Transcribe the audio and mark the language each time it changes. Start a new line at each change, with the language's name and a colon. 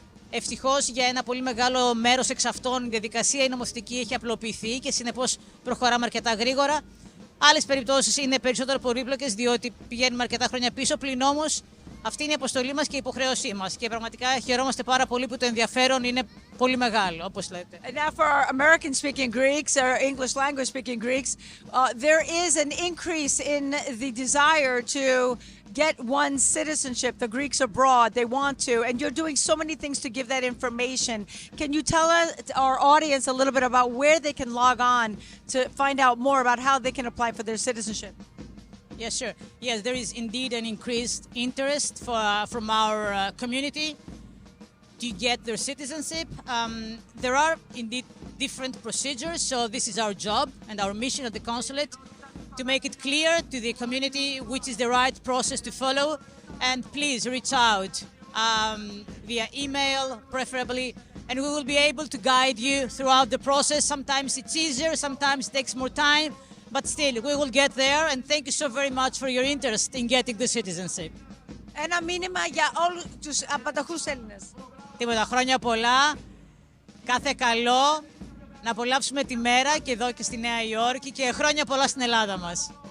Greek: Ευτυχώς για ένα πολύ μεγάλο μέρος εξ αυτών η διαδικασία η νομοθετική έχει απλοποιηθεί και συνεπώς προχωράμε αρκετά γρήγορα. Άλλες περιπτώσεις είναι περισσότερο πολύπλοκες, διότι πηγαίνουμε αρκετά χρόνια πίσω, πλην όμως αυτή είναι η αποστολή μας και η υποχρέωσή μας. Και πραγματικά χαιρόμαστε πάρα πολύ που το ενδιαφέρον είναι πολύ μεγάλο, όπως λέτε.
English: And now for our American-speaking Greeks, or English language-speaking Greeks, there is an increase in the desire to get one's citizenship, the Greeks abroad, they want to, and you're doing so many things to give that information. Can you tell us, our audience a little bit about where they can log on to find out more about how they can apply for their citizenship? Yes, sure. Yes, there is indeed an increased interest from our community to get their citizenship. There are indeed different procedures, so this is our job and our mission at the consulate to make it clear to the community which is the right process to follow. And please reach out via email, preferably, and we will be able to guide you throughout the process. Sometimes it's easier, sometimes it takes more time, but still, we will get there, and thank you so very much for your interest in getting the citizenship.
Greek: Ένα μήνυμα για όλους τους απαταχούς Έλληνες. Τίποτα, χρόνια πολλά, κάθε καλό, να απολαύσουμε τη μέρα και εδώ και στη Νέα Υόρκη και χρόνια πολλά στην Ελλάδα μας.